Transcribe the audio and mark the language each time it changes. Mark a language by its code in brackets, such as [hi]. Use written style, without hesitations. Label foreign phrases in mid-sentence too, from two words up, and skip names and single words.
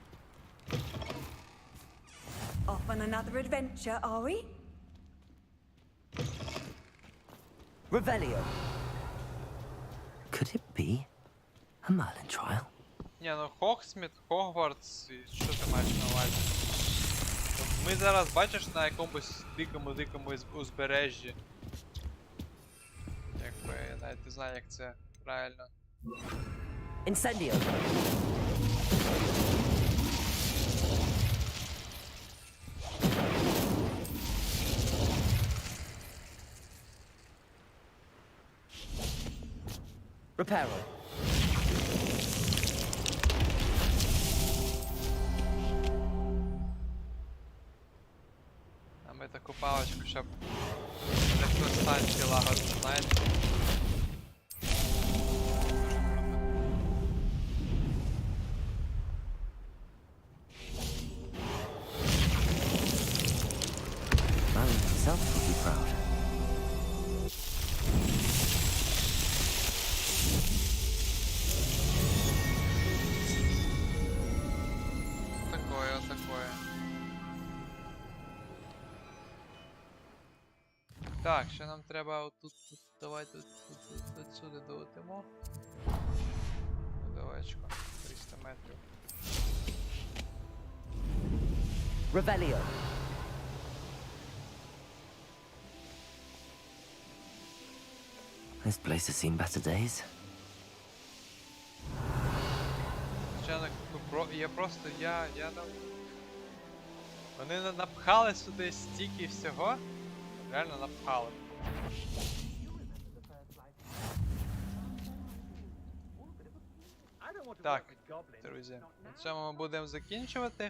[en] Off on another adventure, are we? Revelio. Could it be a Merlin trial? [uk] Ні, ну Хогсміт, Хогвартс, і що ти маєш на увазі? От ми зараз, бачиш, на якомусь дикому узбережжі. Якби, я навіть не знаю, як це правильно. [en] Incendio. Reparo. [uk] А ми таку паличку, щоб електростанції лагодити, знаєте? [en] Merlin himself would be proud. [ru] Такое. [uk] Так, ще нам треба отут, давай тут сюди долетимо. Далечко, 300 метрів. [en] Revelio. This place has seen better days. [uk] Я вони напхали сюди стільки всього. Реально напхали. Так, друзі, на цьому ми будемо закінчувати.